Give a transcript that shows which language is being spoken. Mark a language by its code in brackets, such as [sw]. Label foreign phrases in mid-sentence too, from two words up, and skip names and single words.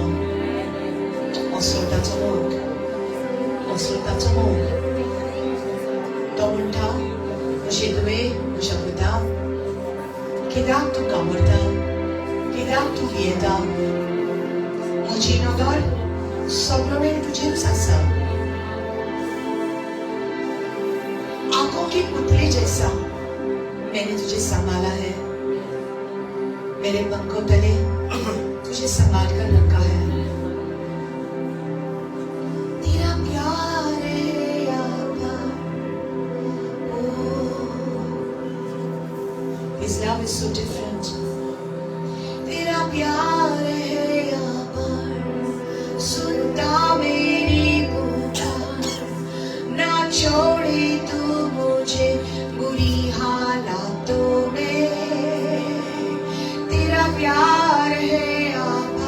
[kok] असोताचो मोग, असोताचो मोग. तो म्हणटा म्हजे तुवें म्हज्या पुता कित्याक तूं कामरता, कित्याक तूं भियेता. म्हजी नदर सगळो वेळ तुजेरूच आसा. [hi] आंखों की पुतली जैसा मैंने तुझे संभाला है. मेरे पंखों तले तुझे संभाल कर रखा है. तेरा प्यार है आका. [en] His love is so different. [hi] तेरा प्यार है आका. सुनता मेरी पुकार. ना छोड़ी तू मुझे बुरी हालातों में. तेरा प्यार है आका.